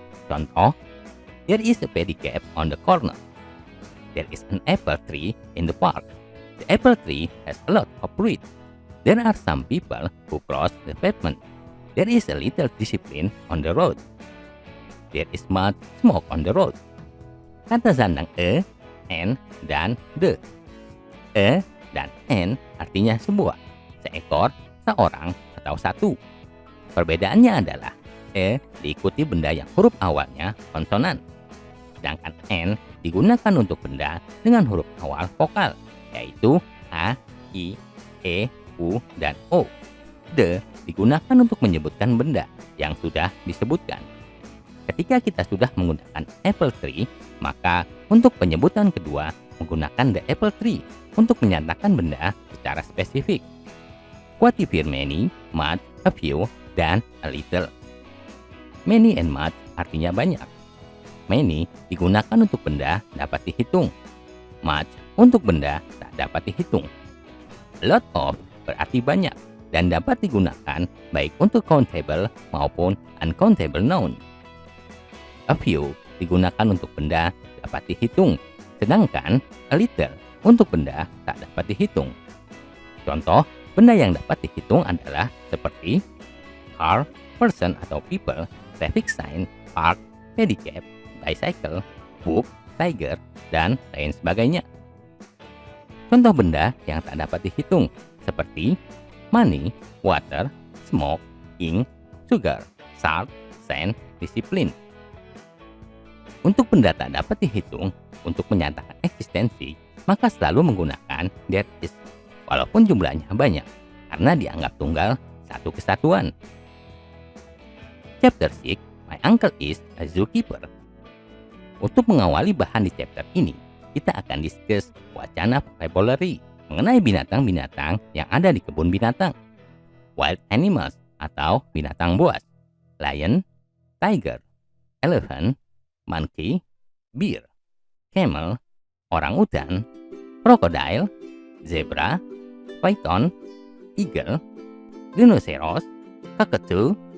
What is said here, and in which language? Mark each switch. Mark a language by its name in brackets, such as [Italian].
[English] Contoh, there is a pedicab on the corner. There is an apple tree in the park. The apple tree has a lot of fruit. There are some people who cross the pavement. There is a little discipline on the road. There is much smoke on the road. [Indonesian] Kata sandang a, and, dan the. A dan and artinya sebuah, seekor, seorang, atau satu. Perbedaannya adalah a diikuti benda yang huruf awalnya konsonan, sedangkan n digunakan untuk benda dengan huruf awal vokal, yaitu a, i, e, u, dan o. The digunakan untuk menyebutkan benda yang sudah disebutkan. Ketika kita sudah menggunakan apple tree, maka untuk penyebutan kedua menggunakan the apple tree untuk menyatakan benda secara spesifik. Quantifier many, much, a few, dan a little. Many and much artinya banyak. Many digunakan untuk benda dapat dihitung. Much untuk benda tak dapat dihitung. A lot of berarti banyak dan dapat digunakan baik untuk countable maupun uncountable noun. A few digunakan untuk benda dapat dihitung, sedangkan a little untuk benda tak dapat dihitung. Contoh, benda yang dapat dihitung adalah seperti car, person atau people, traffic sign, park, pedicab, bicycle, book, tiger, dan lain sebagainya. Contoh benda yang tak dapat dihitung seperti money, water, smoke, ink, sugar, salt, sand, discipline. Untuk benda tak dapat dihitung, untuk menyatakan eksistensi, maka selalu menggunakan there is, walaupun jumlahnya banyak, karena dianggap tunggal satu kesatuan. [English] Chapter 6, My Uncle is a Zookeeper. [Indonesian] Untuk mengawali bahan di chapter ini, kita akan discuss wacana vocabulary mengenai binatang-binatang yang ada di kebun binatang. [English] Wild animals [Indonesian] atau binatang buas, [English] lion, tiger, elephant, monkey, bear, camel, orangutan, crocodile, zebra, python, eagle, rhinoceros, cockatoo.